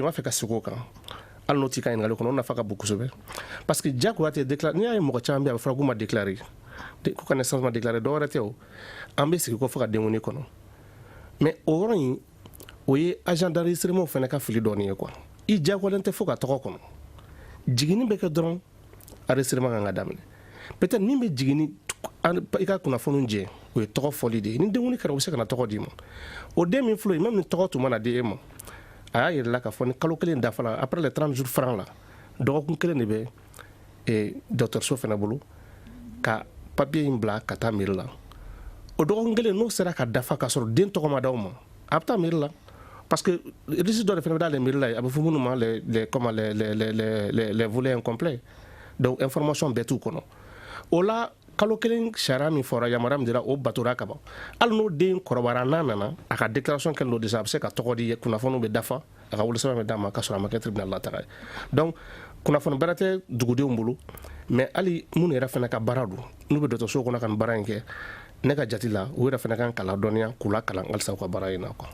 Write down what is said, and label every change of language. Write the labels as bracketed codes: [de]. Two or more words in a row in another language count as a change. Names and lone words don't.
[bm] b'a fɛ ka segin o kan hali n'o t'i ka ɲininkali kɔnɔ o nafa ka bon kosɛbɛ [fr] parce que [bm] diyagoya tɛ déclarer n'i y'a ye mɔgɔ caman bɛ yen a bɛ fɔra k'u ma déclarer ko ka naissance ma déclarer dɔw wɛrɛ tɛ o an bɛ sigi ko fɔ ka denkundi kɔnɔ mais o yɔrɔ in o ye [fr] agent d'enregistrement [bm] fana ka fili dɔɔnin ye quoi i diyagoyalen tɛ fo ka tɔgɔ kɔnɔ jiginni bɛ kɛ dɔrɔn enregistrement kan ka daminɛ peut-être min bɛ jiginni i ka kunnafoniw jɛ o ye tɔgɔ fɔli de ye ni denkundi kɛra o bɛ se ka na tɔgɔ d'i ma o den min filɛ même ni tɔgɔ tun mana di e ma a y'a yɛrɛ la k'a fɔ ni kalo kelen dafara [fr] après les 30 jours francs [bm] la dɔgɔkun kelen de bɛ dɔgɔtɔrɔso fana bolo ka papier in bila ka taa mairie la o dɔgɔkun kelen n'o sera ka dafa k'a sɔrɔ den tɔgɔ ma d'aw ma a bɛ taa mairie la [fr] parce que [bm] registre dɔ de fana bɛ d'ale mairie la a bɛ fɔ minnu ma [fr] les volets incomplets donc information [bm] bɛɛ t'u kɔnɔ o la kalo kelen sariya min fɔra yamaruya min dira o batora ka ban hali n'o den kɔrɔbayara n'a nana a ka déclaration kɛlen don déjà a bɛ se ka tɔgɔ di kunnafoniw bɛ dafa a ka wolosɛbɛn bɛ d'a ma k'a sɔrɔ a ma kɛ tribunal la taga ye donc kunnafoni bɛrɛ tɛ dugudenw bolo mais hali minnu yɛrɛ fana ka baara don n'u bɛ dɔgɔtɔrɔso kɔnɔ ka nin baara in kɛ ne ka jati la u yɛrɛ fana kan k'a ladɔnniya k'u lakalan halisa u ka baara in na quoi.